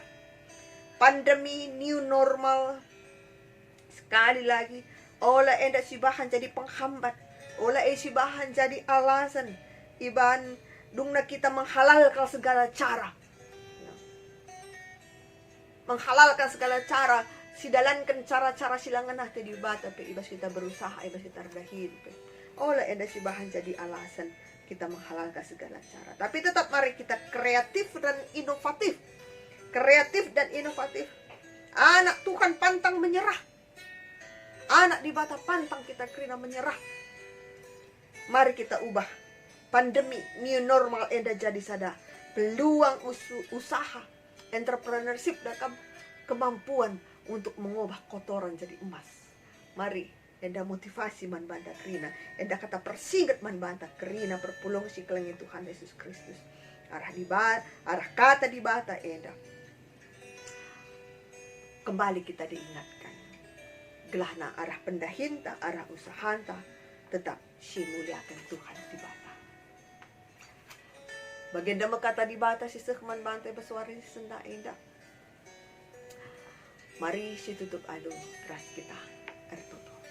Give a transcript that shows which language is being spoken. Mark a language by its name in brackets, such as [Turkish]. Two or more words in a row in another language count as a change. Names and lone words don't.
[Batak Karo] Pandemi [English] new normal [Indonesian] sekali lagi [Batak Karo] olah enda sibahan jadi penghambat, olah sibahan jadi alasan. Iban dungna [Indonesian] kita menghalalkan segala cara. Menghalalkan segala cara, [Batak Karo] sidalankan cara-cara silangan nanti di bata pe ibas kita berusaha, ibas kita rendahin pe. Olah enda sibahan jadi [Indonesian] alasan kita menghalalkan segala cara. Tapi tetap mari kita kreatif dan inovatif. Kreatif dan inovatif. Anak Tuhan pantang menyerah. Anak di bata pantang kita kerina menyerah. Mari kita ubah. Pandemi [English] new normal [Batak Karo] enda jadi sada. [Indonesian] Peluang usaha, entrepreneurship dan kemampuan untuk mengubah kotoran jadi emas. [Batak Karo] Mari enda motivasi man banta kerina. Enda kata persinggat man banta kerina perpulung si kelengi Tuhan Yesus Kristus. Arah kata di bata enda. [Indonesian] Kembali kita diingatkan. [Batak Karo] Gelahna arah pendahinta, arah usahanta, tetap si muliakan Tuhan di bata. Bagenda kata di bata si sekman bantai bersuara si senda indah. Mari si tutup alu ras kita ertutup.